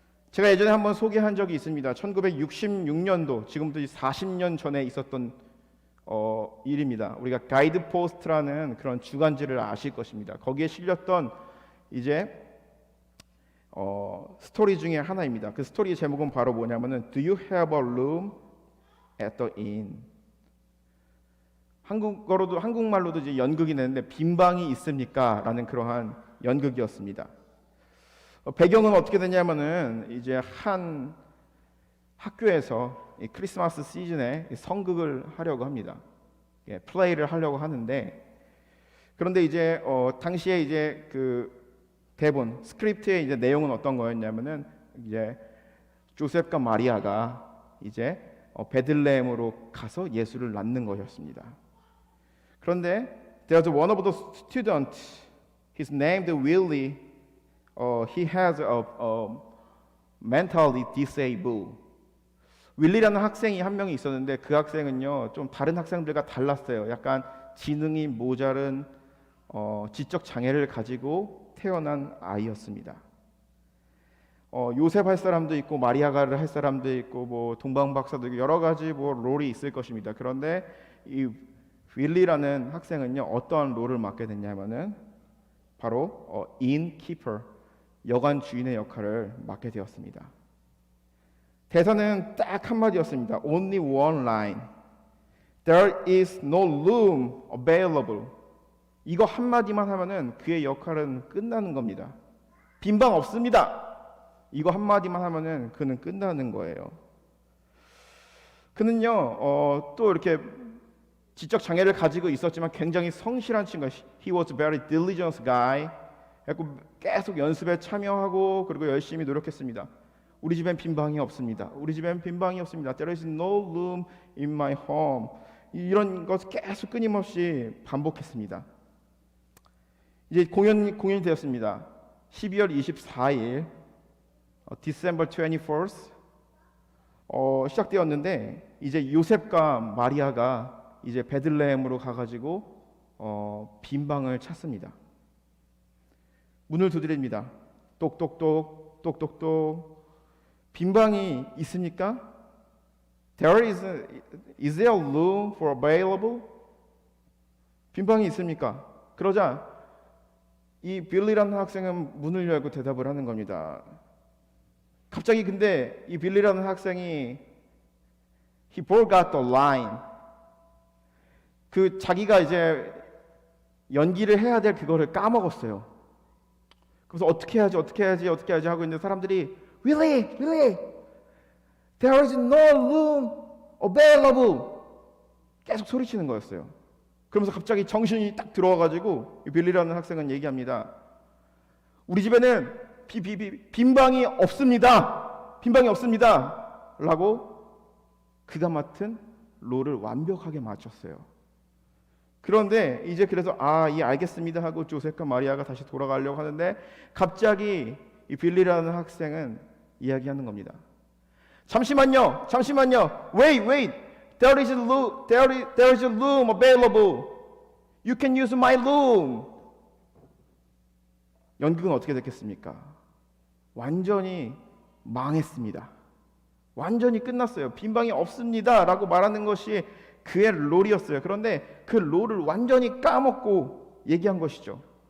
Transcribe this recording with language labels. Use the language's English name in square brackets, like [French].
[Korean] 제가 예전에 한번 소개한 적이 있습니다. 1966년도, 지금부터 40년 전에 있었던 일입니다. 우리가 가이드 포스트라는 그런 주간지를 아실 것입니다. 거기에 실렸던 이제 스토리 중에 하나입니다. 그 스토리의 제목은 바로 뭐냐면은 [English] Do you have a room at the inn? [Korean] 한국말로도 이제 연극이 되는데 빈 방이 있습니까? 라는 그러한 연극이었습니다. 배경은 어떻게 되냐면은 이제 한 학교에서 이 크리스마스 시즌에 성극을 하려고 합니다. 플레이를 하려고 하는데 그런데 이제 당시에 이제 그 대본 스크립트의 이제 내용은 어떤 거였냐면은 이제 조셉과 마리아가 이제 베들레헴으로 가서 예수를 낳는 것이었습니다. 그런데 [English] there's one of the students, his name is Willie. He has a mentally disabled. [Korean] 윌리라는 학생이 한 명이 있었는데 그 학생은요 좀 다른 학생들과 달랐어요. 약간 지능이 모자른 지적 장애를 가지고 태어난 아이였습니다. 요셉 할 사람도 있고 마리아가를 할 사람도 있고 뭐 동방 박사도 있고 여러 가지 뭐 롤이 있을 것입니다. 그런데 이 윌리라는 학생은요 어떠한 롤을 맡게 됐냐면은 바로 innkeeper, 여관 주인의 역할을 맡게 되었습니다. 대사는 딱 한마디였습니다. [English] Only one line. There is no room available. [Korean] 이거 한마디만 하면은 그의 역할은 끝나는 겁니다. 빈방 없습니다. 이거 한마디만 하면은 그는 끝나는 거예요. 그는요, 또 이렇게 지적 장애를 가지고 있었지만 굉장히 성실한 친구예요. [English] He was a very diligent guy. [Korean] 계속 연습에 참여하고 그리고 열심히 노력했습니다. 우리 집엔 빈방이 없습니다. 우리 집엔 빈방이 없습니다. [English] There is no room in my home. [Korean] 이런 것을 계속 끊임없이 반복했습니다. 이제 공연이 되었습니다. 12월 24일, [English] December 21st [Korean] 시작되었는데 이제 요셉과 마리아가 이제 베들레헴으로 가가지고 빈방을 찾습니다. 문을 두드립니다. 똑똑똑 똑똑똑. 빈방이 있습니까? [English] Is there room for available? [Korean] 빈방이 있습니까? 그러자 이 빌리라는 학생은 문을 열고 대답을 하는 겁니다. 갑자기 근데 이 빌리라는 학생이 [English] he forgot the line. [Korean] 그 자기가 이제 연기를 해야 될 그거를 까먹었어요. 그래서 어떻게 해야지 하고 있는데 사람들이 [English] Really? There is no room available. [Korean] 계속 소리치는 거였어요. 그러면서 갑자기 정신이 딱 들어와가지고 빌리라는 학생은 얘기합니다. 우리 집에는 빈방이 없습니다. 라고 그가 맡은 롤을 완벽하게 맞췄어요. 그런데 이제 그래서 알겠습니다 하고 조셉과 마리아가 다시 돌아가려고 하는데 갑자기 이 빌리라는 학생은 이야기하는 겁니다. 잠시만요. [English] Wait. There is a room available. You can use my room. [Korean] 연극은 어떻게 됐겠습니까? 완전히 망했습니다. 완전히 끝났어요. 빈방이 없습니다 라고 말하는 것이 그의 롤이었어요. 그런데 그 롤을 완전히 까먹고 얘기한 것이죠.